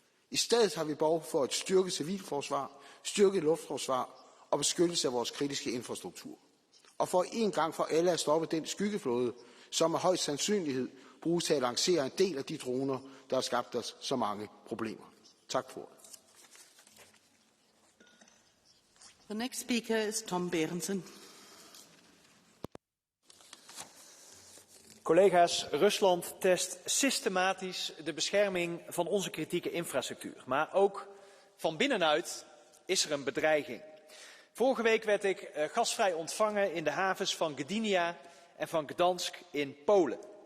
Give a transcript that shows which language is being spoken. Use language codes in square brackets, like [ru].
[da] I stedet har vi behov for et styrket civilforsvar, styrket luftforsvar og beskyttelse af vores kritiske infrastruktur. Og for en gang for alle at stoppe den skyggeflåde, som med høj sandsynlighed bruges til at lancere en del af de droner, der har skabt os så mange problemer. Tak for. [en] The next speaker is Tom Berendsen. [nl] Collega's, Rusland test systematisch de bescherming van onze kritieke infrastructuur. Maar ook van binnenuit is er een bedreiging. Vorige week werd ik gasvrij ontvangen in de havens van Gdynia en van Gdansk in Polen.